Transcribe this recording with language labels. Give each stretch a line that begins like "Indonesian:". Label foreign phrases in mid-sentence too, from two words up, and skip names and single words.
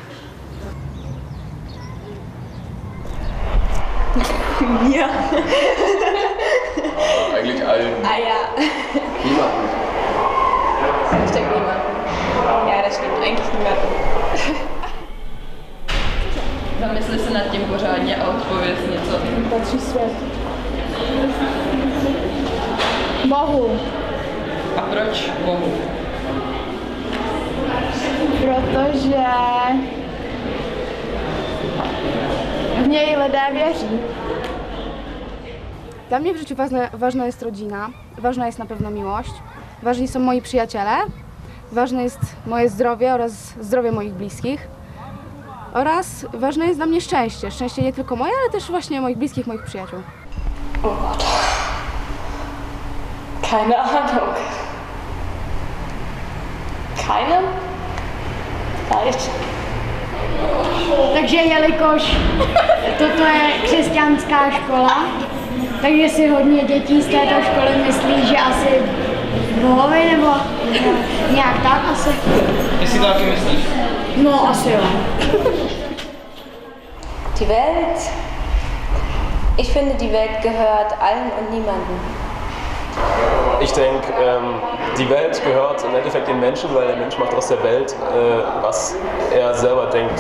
German: Ja. Eigentlich allen. Ah ja. Niemanden. Hashtag niemanden. Ja, das stimmt. Eigentlich niemanden.
Czech: Zamysli se nad tím pořádně a odpověz něco. Patří svět. Bohu. A proč Bohu? Protože v něj lidé věří.
Polish: Dla mnie w życiu ważna jest rodzina, ważna jest na pewno miłość, ważni są moi przyjaciele, ważne jest moje zdrowie oraz zdrowie moich bliskich oraz ważne jest dla mnie szczęście. Szczęście nie tylko moje, ale też właśnie moich bliskich, moich przyjaciół.
German: Oh Gott. Keine Ahnung. Keine? Falsch.
Czech: Takže jelikož toto je křesťanská škola, takže si hodně dětí z této školy myslí, že asi bohovi nebo nějak tak asi. Jestli to taky myslíš? No asi jo.
German: Die Welt? Ich finde, die Welt gehört allen und niemandem. Ich denke, die Welt gehört im Endeffekt den Menschen, weil der Mensch macht aus der Welt, was er selber denkt.